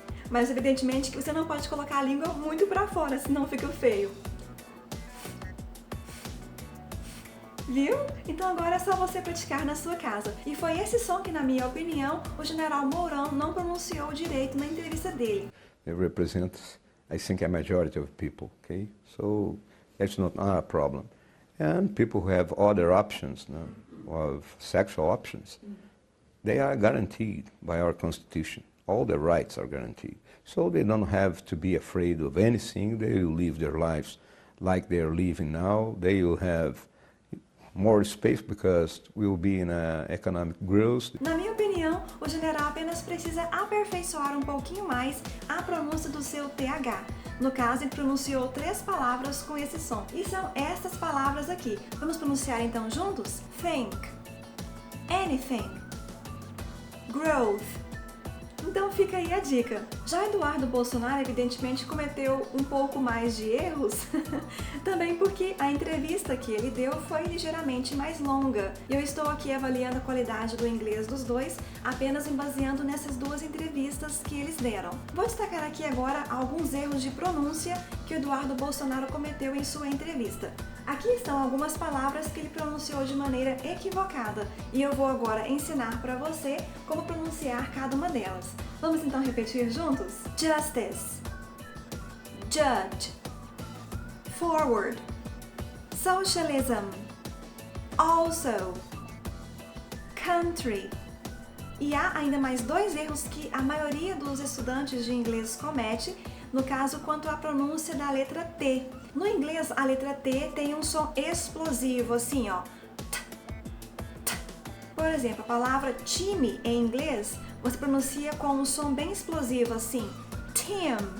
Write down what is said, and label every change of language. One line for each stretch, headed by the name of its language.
Portuguese: Mas evidentemente que você não pode colocar a língua muito para fora, senão fica feio. Viu? Então agora é só você praticar na sua casa. E foi esse som que, na minha opinião, o General Mourão não pronunciou direito na entrevista dele.
English: It represents, I think, a majority of people, okay? So it's not a problem. And people who have other options, of sexual options, they are guaranteed by our Constitution. All their rights are guaranteed. So they don't have to be afraid of anything. They will live their lives like they are living now. They will have more space because we will be in a economic growth.
Portuguese: Na minha opinião, o general apenas precisa aperfeiçoar um pouquinho mais a pronúncia do seu TH. No caso, ele pronunciou 3 palavras com esse som. E são essas palavras aqui. Vamos pronunciar então juntos?
English: Think, anything, growth,
Portuguese: Então fica aí a dica. Já Eduardo Bolsonaro evidentemente cometeu um pouco mais de erros, também porque a entrevista que ele deu foi ligeiramente mais longa. E eu estou aqui avaliando a qualidade do inglês dos dois, apenas me baseando nessas duas entrevistas que eles deram. Vou destacar aqui agora alguns erros de pronúncia que o Eduardo Bolsonaro cometeu em sua entrevista. Aqui estão algumas palavras que ele pronunciou de maneira equivocada e eu vou agora ensinar para você como pronunciar cada uma delas. Vamos então repetir juntos?
English: Justice, judge, forward, socialism, also, country.
Portuguese: E há ainda mais dois erros que a maioria dos estudantes de inglês comete, no caso quanto à pronúncia da letra T. No inglês, a letra T tem um som explosivo, assim, ó. Por exemplo, a palavra time em inglês, você pronuncia com um som bem explosivo, assim, Tim.